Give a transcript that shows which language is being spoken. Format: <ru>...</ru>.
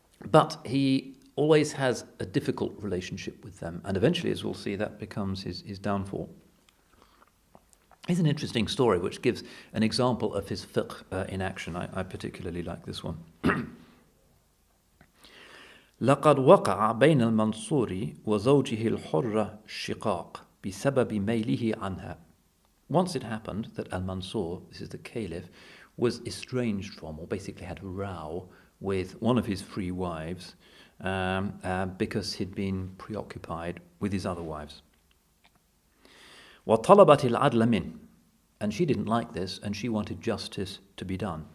<en>But he always has a difficult relationship with them, and eventually, as we'll see, that becomes his downfall. Here's an interesting story which gives an example of his fiqh in action. I particularly like this one.</en> <ar>لقد وقع بين المنصور وزوجه الحرة شقاق بسبب ميله عنها.</ar> <en>Once it happened that al-Mansur, this is the caliph, was estranged from, or basically had a row with one of his free wives because he'd been preoccupied with his other wives.</en> <ar>وَطَلَبَتِ الْعَدْلَ مِنْهُ,</ar> <en>and she didn't like this, and she wanted justice to be done.</en>